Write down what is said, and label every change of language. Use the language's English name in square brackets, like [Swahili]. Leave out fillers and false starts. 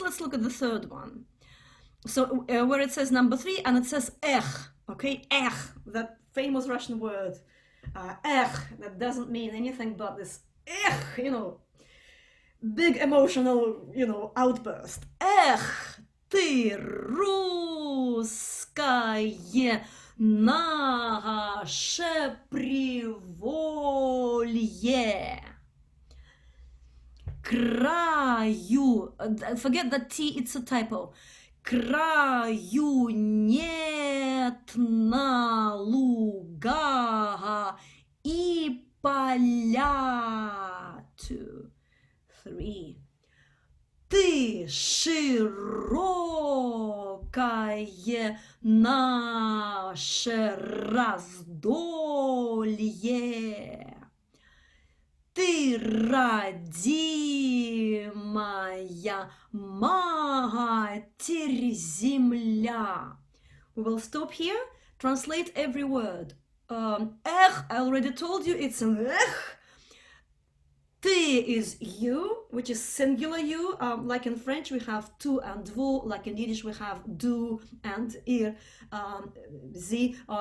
[English] Let's look at the third one. So where it says number 3, and it says ech, okay? Ech, that famous Russian word. Ech, that doesn't mean anything but this ech, you know, big emotional, you know, outburst. [Russian] Ech, ты русское наше приволье. [English] Краю, forget that T, it's a typo. [Russian] Краю нет на луга и поля. [English] 2, 3. [Russian] Ты широкое наше раздолье. Ты родимая Матерь Земля. [English] We will stop here, translate every word. Ech, I already told you it's an ech. Ты is you, which is singular you. Like in French we have tu and vous, like in Yiddish we have du and ir, zi.